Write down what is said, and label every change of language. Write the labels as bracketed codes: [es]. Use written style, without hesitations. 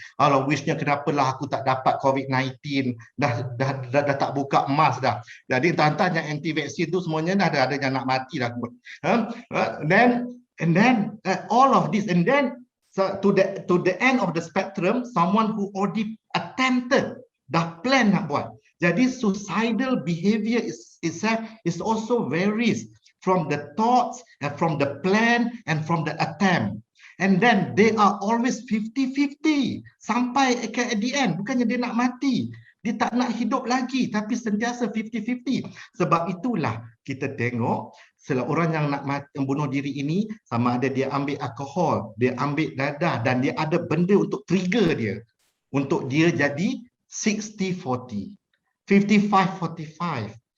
[ms] Kalau wishnya kenapalah aku tak dapat COVID-19, dah tak buka emas dah. Jadi tuan-tuan yang anti vaksin tu semuanya dah ada yang nak mati dah. [en] Then all of this, and then so to the end of the spectrum, someone who already attempted, [ms] dah plan nak buat. [en] Jadi suicidal behavior is also varies from the thoughts and from the plan and from the attempt. And then they are always 50-50 sampai at the end. [ms] Bukannya dia nak mati, dia tak nak hidup lagi, tapi sentiasa 50-50. Sebab itulah kita tengok orang yang nak bunuh diri ini, sama ada dia ambil alkohol, dia ambil dadah, dan dia ada benda untuk trigger dia, untuk dia jadi 60-40, 55-45.